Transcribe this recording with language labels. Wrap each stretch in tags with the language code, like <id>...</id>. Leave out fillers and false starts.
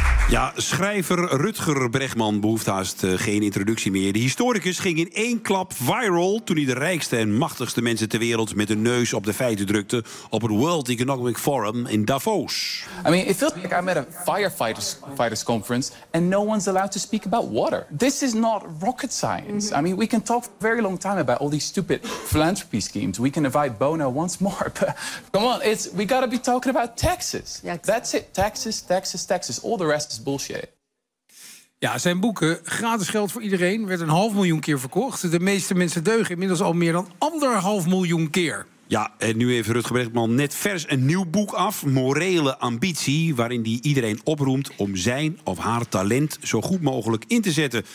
<nl>Ja, schrijver Rutger Bregman behoeft haast geen introductie meer. De historicus ging in één klap viral toen hij de rijkste en machtigste mensen ter wereld met de neus op de feiten drukte op het World Economic Forum in Davos.</nl> <en>I mean, it feels like I'm at a firefighters conference and no one's allowed to speak about water. This is not rocket science. Mm-hmm. I mean, we can talk for a very long time about all these stupid philanthropy schemes. We can invite Bono once more, but come on, we gotta be talking about taxes. Yeah, that's it. Taxes. All the rest is bullshit.</en> <nl>Ja, zijn boeken, gratis geld voor iedereen, werd 500.000 keer verkocht. De meeste mensen deugen inmiddels al meer dan 1,5 miljoen keer. Ja, en nu heeft Rutger Bregman net vers een nieuw boek af, Morele Ambitie, waarin die iedereen oproemt om zijn of haar talent zo goed mogelijk in te zetten.</nl>